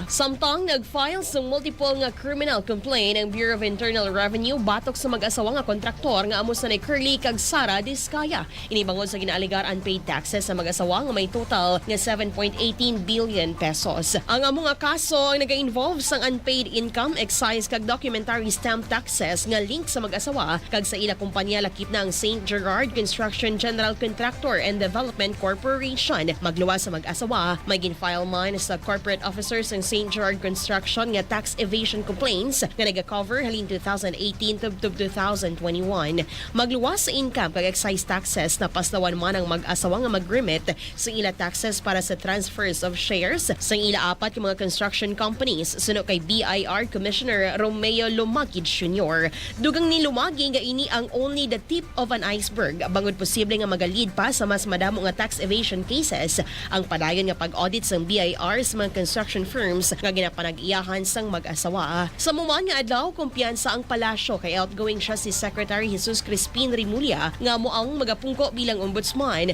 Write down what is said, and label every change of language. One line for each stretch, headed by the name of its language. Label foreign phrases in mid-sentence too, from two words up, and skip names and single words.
Hiligaynon: Samtang nag-file sa multiple nga
English: criminal complaint
Hiligaynon: ang Bureau of Internal Revenue batok sa mag-asawa nga kontraktor nga amo sa ni Curly kag Sara Diskaya. Inibangod sa ginaaligar
English: unpaid taxes
Hiligaynon: sa mag-asawa nga may total nga 7.18
English: billion pesos.
Hiligaynon: Ang amo nga kaso ang naga-involve sang
English: unpaid income, excise
Hiligaynon: kag
English: documentary stamp taxes
Hiligaynon: nga link sa mag-asawa kag sa ila kumpanya lakip na ang St. Gerard Construction General Contractor and Development Corporation. Magluwas sa mag-asawa, may gin-file man sa
English: corporate officers
Hiligaynon: ng St. Gerard Construction nga
English: tax evasion complaints
Hiligaynon: nga nag-cover halin 2018 to 2021. Magluwas sa income kag excise taxes na paslawan man ang mag-asawa nga mag-remit sa ila taxes para sa
English: transfers of shares
Hiligaynon: sa ila apat ka mga
English: construction companies
Hiligaynon: suno kay BIR Commissioner Romeo Lumagid Jr. Dugang ni Lumagid nga ini ang
English: only the tip of an iceberg
Hiligaynon: bangod posible nga magalid pa sa mas madamo nga
English: tax evasion cases
Hiligaynon: ang padayon nga pag-audit sang BIR sa mga
English: construction firms
Hiligaynon: nga ginapanag-iyahan sang mag-asawa. Sa muman nga adlaw, kumpiyansa ang palasyo kay outgoing siya si Secretary Jesus Crispin Rimulya nga mo ang magapungko bilang ombudsman.